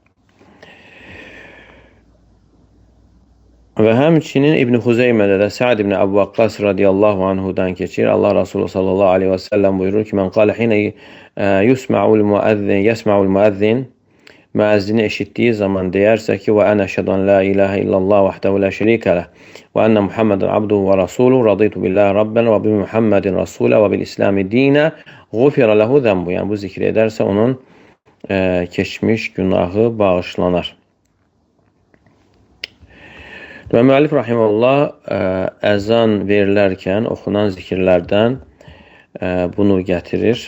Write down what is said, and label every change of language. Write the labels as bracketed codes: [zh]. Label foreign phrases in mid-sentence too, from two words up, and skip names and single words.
[az] Və həmçinin İbn Xuzeymədə də Sa'd ibn Əbu Vaqqas radiyallahu anhudan keçir. Allah Resulü [ar] صلى الله عليه وسلم [az] buyurur ki: [ar] "من قال حين يسمع المؤذن", [az] müəzzini eşitdiyi zaman deyərsə ki: [ar] "وأنا أشهد أن لا إله إلا الله وحده لا شريك له وأن محمدا عبده ورسوله. رضيت بالله ربا وبمحمد رسولا وبالإسلام دينا. غفر له ذنبه." [az] Yəni bu zikri edərsə onun keçmiş günahı bağışlanar. Və müəllif rahimehullah əzan verilərkən oxunan zikirlərdən bunu gətirir.